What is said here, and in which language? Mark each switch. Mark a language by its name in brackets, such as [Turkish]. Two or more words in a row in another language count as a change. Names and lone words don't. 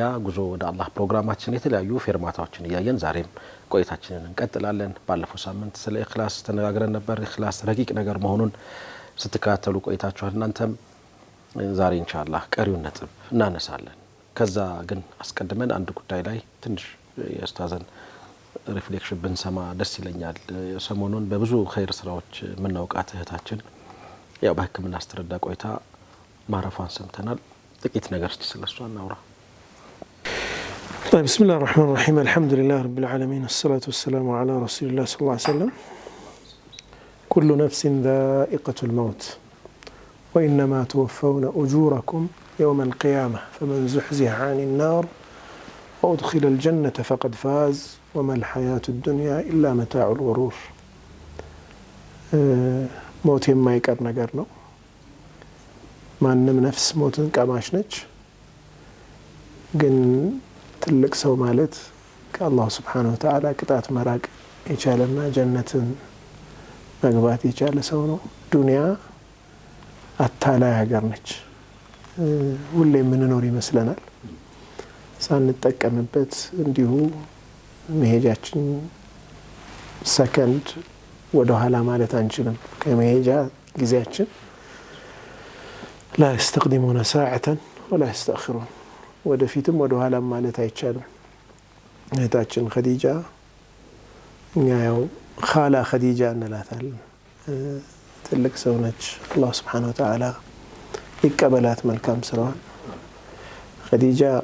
[Amharic] ጉዞ ወደ አላህ ፕሮግራማችን የተለያዩ ፌርማታዎችን እያየን ዛሬም ቆይታችንን እንቀጥላለን። ባለፈው ሳምንት ስለ ኢኽላስ ተነጋግረን ነበር። ኢኽላስ ረቂቅ ነገር መሆኑን ስትከታተሉ ቆይታችኋል። እናንተም ዛሬ ኢንሻአላህ ቀሪውን ነጥብ እናነሳለን። ከዛ ግን አስቀድመን አንድ ጉዳይ ላይ ትንሽ የኡስታዝን ሪፍሌክሽን ብንሰማ ደስ ይለኛል። ሰሞኑን በብዙ ኸይር ስራዎች የምናውቃት እህታችን ያው በሕክምና ስትረዳ ቆይታ ማረፏን ሰምተናል። ጥቂት ነገር እስቲ ስለሷ እናውራ። [Arabic] بسم الله الرحمن الرحيم الحمد لله رب العالمين الصلاة والسلام على رسول الله صلى الله عليه وسلم كل نفس ذائقة الموت وإنما توفون أجوركم يوم القيامة فمن زحزح عن النار وأدخل الجنة فقد فاز وما الحياة الدنيا إلا متاع الغرور موت ما يقر [Amharic] ነገር ነው። ማንም ነፍስ ሞትን ቀማሽ ነች። ግን ትልቅ ሰው ማለት ከአላህ [Arabic] سبحانه وتعالى [Amharic] ቅጣት መራቅ የቻለና ጀነትን መግባት የቻለ ሰው ነው። ዱንያ አታላይ ሀገር ነች። ሁሌ የምንኖር ይመስለናል። ሳንጠቀምበት እንዲሁ መሄጃችን ሰከንድ ወደ ኋላ ማለት አንችልም። ከመሄጃ ጊዜያችን [Arabic] لا يستقدمون ساعة ولا يستأخرون [Amharic] ወደፊትም ወደ ኋላ ማለት አይቻልም። እህታችን ኸዲጃ እኛ ያው ኻላ ኸዲጃ እንላታለን። ትልቅ ሰው ነች። አላህ [Arabic] سبحانه وتعالى [Amharic] ይቀበላት መልካም ስራዋን። ኸዲጃ